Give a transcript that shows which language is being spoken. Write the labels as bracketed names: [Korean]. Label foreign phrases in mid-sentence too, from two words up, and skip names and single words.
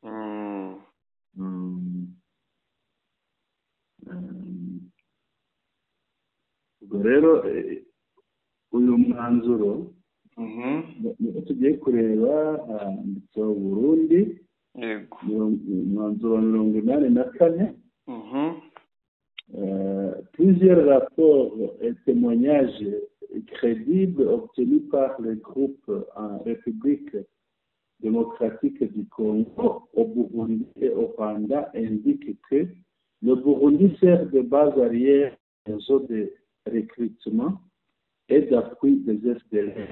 [Kinyarwanda] Ubwo rero uyu mwanzuro tugiye kureba handitseho Burundi, umwanzuro wa 84. [French] Plusieurs rapports et témoignages crédibles obtenus par le groupe en République démocratique du Congo, au Burundi et au Rwanda indiquent que le Burundi sert de base arrière des réseaux de recrutement et d'appui des FDLR.